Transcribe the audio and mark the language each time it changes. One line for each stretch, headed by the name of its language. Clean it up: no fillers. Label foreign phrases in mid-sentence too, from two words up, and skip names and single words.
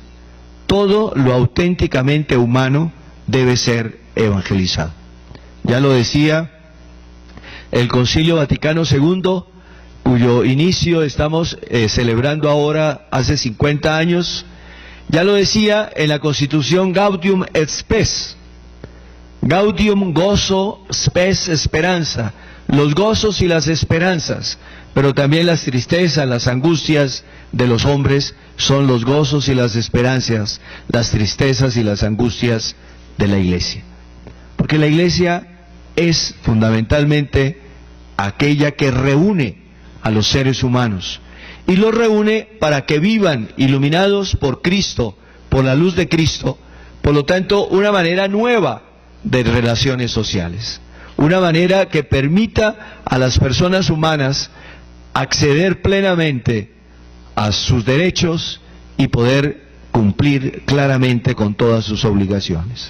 Spanish: Todo lo auténticamente humano debe ser evangelizado. Ya lo decía el Concilio Vaticano II, cuyo inicio estamos celebrando ahora hace 50 años, ya lo decía en la Constitución Gaudium et Spes. Gaudium, gozo, spes, esperanza. Los gozos y las esperanzas, pero también las tristezas, las angustias de los hombres son los gozos y las esperanzas, las tristezas y las angustias de la Iglesia. Porque la Iglesia es fundamentalmente aquella que reúne a los seres humanos y los reúne para que vivan iluminados por Cristo, por la luz de Cristo, por lo tanto una manera nueva de relaciones sociales, una manera que permita a las personas humanas acceder plenamente a sus derechos y poder cumplir claramente con todas sus obligaciones.